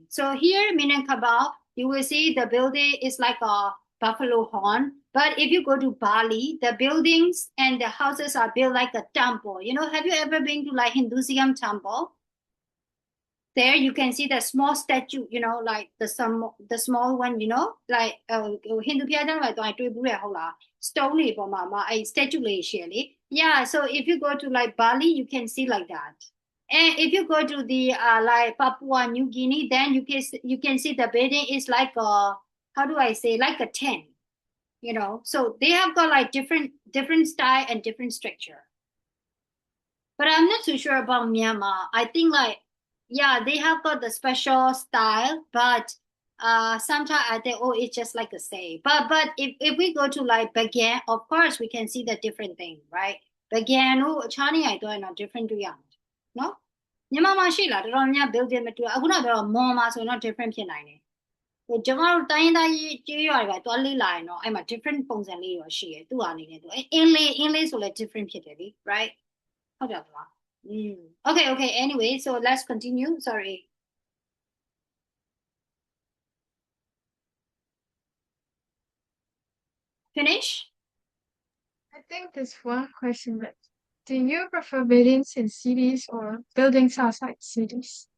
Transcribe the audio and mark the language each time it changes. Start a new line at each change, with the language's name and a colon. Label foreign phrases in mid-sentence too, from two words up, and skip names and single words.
English: So here, Minangkabau, you will see the building is like a buffalo horn. But if you go to Bali, the buildings and the houses are built like a temple. Have you ever been to like Hinduism temple? There you can see the small statue, like the small one, like Hindu
Burmese: ဘုရားကျောင်းတွေတော့တွေ့ဘူးရဟုတ်လား stone တွေပေါ်မှာအဲ့ statue လေးရှိရလေ
English: yeah, so if you go to like Bali you can see like that, and if you go to the like Papua New Guinea, then you can see the building is like a, how do I say, like a tent. So they have got like different style and different structure. But I'm not too sure about Myanmar. I think like, yeah, they have got the special style, but sometimes I think, oh, it's just like a say. But if we go to like Bagan, of course we can see the different thing, right? Bagan, oh, Chani, I don't know, different to young, no?
Burmese: မြန်မာမှာရှိလားတော်တော်များ building မတူအခုနကတော့ mall မှာဆိုတော့ different ဖြစ်နိုင်တယ်ဟိုကျွန်တော်တို့တိုင်းသားရေးကြေးရွာတွေပဲတွားလေးလာရင်တော့အဲ့မှာ different ပုံစံလေးရောရှိရယ်သူ့အနေနဲ့သူအင်းလေးဆိုလဲ different ဖြစ်တယ်လေ right ဟုတ်တယ်လား Okay.
English: Anyway, so let's continue. Sorry. Finish? I think there's one question left. Do you prefer buildings in cities or buildings outside cities?